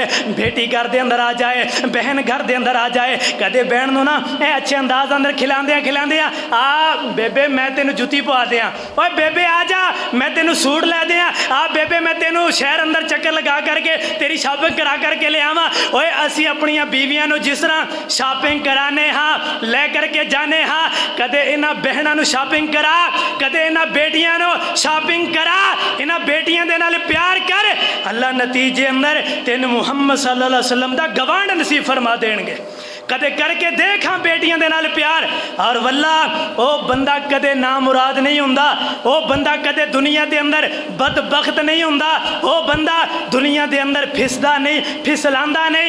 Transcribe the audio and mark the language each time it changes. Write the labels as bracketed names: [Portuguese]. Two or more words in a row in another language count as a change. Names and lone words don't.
[Punjabi] ਬੇਟੀ ਘਰ ਦੇ ਅੰਦਰ ਆ ਜਾਏ, ਬਹਨ ਘਰ ਦੇ ਅੰਦਰ ਆ ਜਾਏ, ਕਦੇ ਬਹਨ ਨੂੰ ਨਾ ਅੱਛੇ ਅੰਦਾਜ ਅੰਦਰ ਖਿਲਾਂਦੇ ਆ ਬੇਬੇ ਮੈਂ ਤੇਨੂ ਜੁੱਤੀ ਪਵਾ ਦਿਆਂ, ਓਏ ਬੇਬੇ ਆ ਜਾ ਮੈਂ ਤੇਨੂ ਸੂਟ ਲੈ ਦਿਆਂ, ਆ ਬੇਬੇ ਮੈਂ ਤੇਨੂ ਸ਼ਹਰ ਅੰਦਰ ਚੱਕਰ ਲਗਾ ਕਰਕੇ ਤੇਰੀ ਸ਼ਾਪਿੰਗ ਕਰਾ ਕਰਕੇ ਲੈ ਆਵਾਂ। ਓਏ ਅਸੀ ਅਪਨੀਆਂ ਬੀਵੀਆਂ ਨੂੰ ਜਿਸ ਤਰ੍ਹਾਂ ਸ਼ਾਪਿੰਗ ਕਰਾਨੇ ਹਾਂ, ਲੈ ਕਰਕੇ ਜਾਨੇ ਹਾਂ, ਕਦੇ ਇਨ੍ਹਾਂ ਬਹਨਾਂ ਨੂੰ ਸ਼ਾਪਿੰਗ ਕਰਾ, ਕਦੇ ਇਨ੍ਹਾਂ ਬੇਟੀਆਂ ਨੂੰ ਸ਼ਾਪਿੰਗ ਕਰਾ, ਇਨ੍ਹਾਂ ਬੇਟੀਆਂ ਦੇ ਨਾਲ ਪਿਆਰ ਕਰ। ਅੱਲਾਹ ਨਤੀਜੇ ਅੰਦਰ ਤੇਨ ਮੁਹੰਮਦ [Arabic] صلى الله عليه وسلم [Punjabi] ਦਾ ਗਵਾਂਡ ਨਸੀਬ ਫਰਮਾ ਦੇਣਗੇ। ਕਦੇ ਕਰਕੇ ਦੇਖ ਹਾਂ ਬੇਟੀਆਂ ਦੇ ਨਾਲ ਪਿਆਰ, ਔਰ ਵੱਲਾ ਓ ਬੰਦਾ ਕਦੇ ਨਾ ਮੁਰਾਦ ਨਹੀਂ ਹੁੰਦਾ, ਓ ਬੰਦਾ ਕਦੇ ਦੁਨੀਆ ਦੇ ਅੰਦਰ ਬਦਬਖ਼ਤ ਨਹੀਂ ਹੁੰਦਾ, ਓ ਬੰਦਾ ਦੁਨੀਆ ਦੇ ਅੰਦਰ ਫਿਸਦਾ ਨਹੀਂ, ਫਿਸਲਾਂਦਾ ਨਹੀਂ।